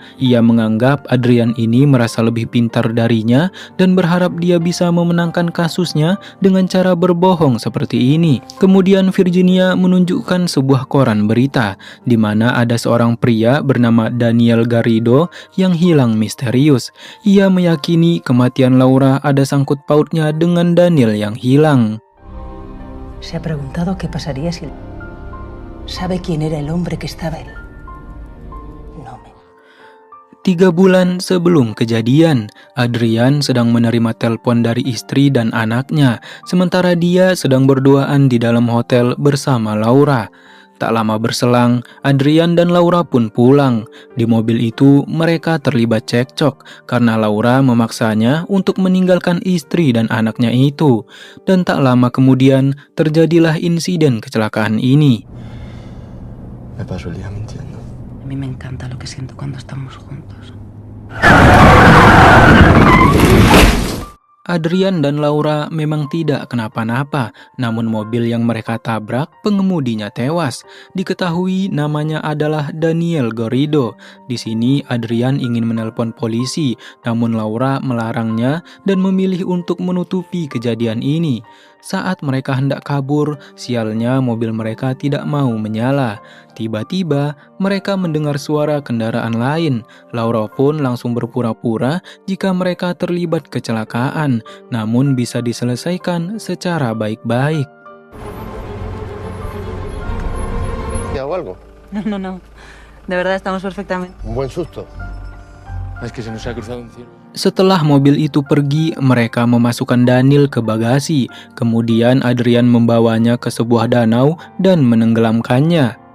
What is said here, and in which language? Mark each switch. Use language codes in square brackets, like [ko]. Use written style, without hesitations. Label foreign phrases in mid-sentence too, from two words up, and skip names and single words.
[id] Ia menganggap Adrian ini merasa lebih pintar darinya dan berharap dia bisa memenangkan kasusnya dengan cara berbohong seperti ini. Kemudian Virginia menunjukkan sebuah koran berita di mana ada seorang pria bernama Daniel Garrido yang hilang misterius. Ia meyakini kematian Laura ada sangkut pautnya dengan Daniel yang hilang. [es] Se ha preguntado qué pasaría si sabe quién era el hombre que estaba él. [id] 3 bulan sebelum kejadian, Adrian sedang menerima telepon dari istri dan anaknya, sementara dia sedang berduaan di dalam hotel bersama Laura. Tak lama berselang, Adrian dan Laura pun pulang. Di mobil itu, mereka terlibat cekcok karena Laura memaksanya untuk meninggalkan istri dan anaknya itu. Dan tak lama kemudian, terjadilah insiden kecelakaan ini. [es] Me paso el día mintiendo. A mí me encanta lo que siento cuando estamos juntos. [id] Adrian dan Laura memang tidak kenapa-napa, namun mobil yang mereka tabrak, pengemudinya tewas. Diketahui namanya adalah Daniel Garrido. Di sini Adrian ingin menelpon polisi, namun Laura melarangnya dan memilih untuk menutupi kejadian ini. Saat mereka hendak kabur, sialnya mobil mereka tidak mau menyala. Tiba-tiba, mereka mendengar suara kendaraan lain. Laura pun langsung berpura-pura jika mereka terlibat kecelakaan, namun bisa diselesaikan secara baik-baik. [es] ¿O algo? No. De verdad estamos perfectamente. Un buen susto. Es que se nos ha cruzado un cielo. [id] Setelah mobil itu pergi, mereka memasukkan Daniel ke bagasi. Kemudian Adrian membawanya ke sebuah danau dan menenggelamkannya.